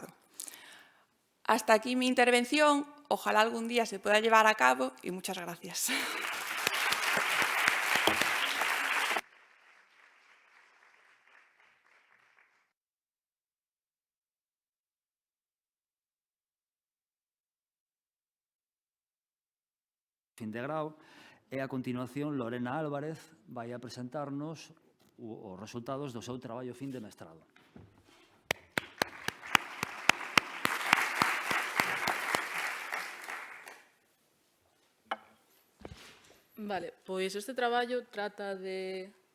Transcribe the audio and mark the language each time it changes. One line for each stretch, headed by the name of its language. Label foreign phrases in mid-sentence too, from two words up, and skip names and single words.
Spanish: Hasta aquí mi intervención. Ojalá algún día se pueda llevar a cabo y muchas gracias.
Galician: Fin de grau, e a continuación Lorena Álvarez vai a presentarnos os resultados do seu traballo fin de mestrado. Vale, pois este traballo trata de...